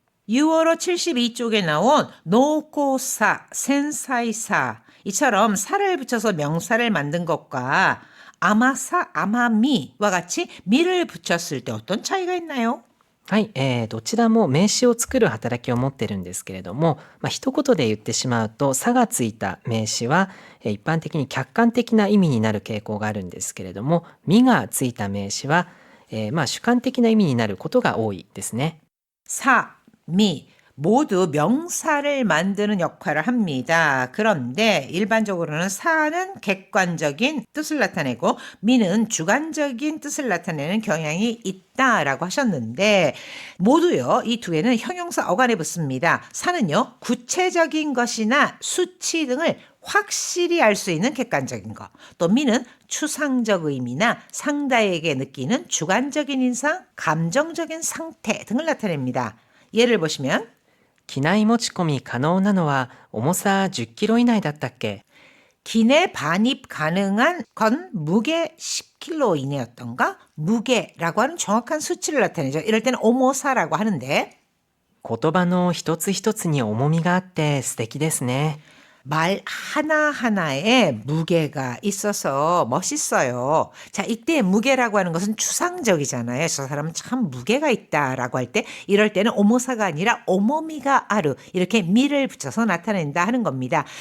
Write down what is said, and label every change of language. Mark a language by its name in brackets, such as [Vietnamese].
[Korean] 6월호 72쪽에 나온 노고사, 센사이사 이처럼 사를 붙여서 명사를 만든 것과 아마사, 아마미와 같이 미를 붙였을 때 어떤 차이가 있나요? [Japanese] はい、どちらも名詞を作る働きを持ってるんですけれども、一言で言ってしまうと、さがついた名詞は、一般的に客観的な意味になる傾向があるんですけれども、みがついた名詞は、主観的な意味になることが多いですね。 [Korean] 사, 미 모두 명사를 만드는 역할을 합니다. 그런데 일반적으로는 사는 객관적인 뜻을 나타내고 미는 주관적인 뜻을 나타내는 경향이 있다라고 하셨는데 모두요 이 두 개는 형용사 어간에 붙습니다. 사는요 구체적인 것이나 수치 등을 확실히 알 수 있는 객관적인 것. 또 미는 추상적 의미나 상대에게 느끼는 주관적인 인상, 감정적인 상태 등을 나타냅니다. 예를 보시면 [Japanese] 機内持ち込み可能なのは重さ10キロ以内だったっけ？ [Korean] 기내 반입 가능한 건 무게 10kg 이내였던가? 무게라고 하는 정확한 수치를 나타내죠. 이럴 때는 오모사라고 하는데 [Japanese] 言葉の一つ一つに重みがあって素敵ですね。 [Korean] 말 하나하나에 무게가 있어서 멋있어요. 자, 이때 무게라고 하는 것은 추상적이잖아요. 저 사람은 참 무게가 있다라고 할 때 이럴 때는 오모사가 아니라 [Japanese] 오모미가 아루 [Korean] 이렇게 미를 붙여서 나타낸다 하는 겁니다.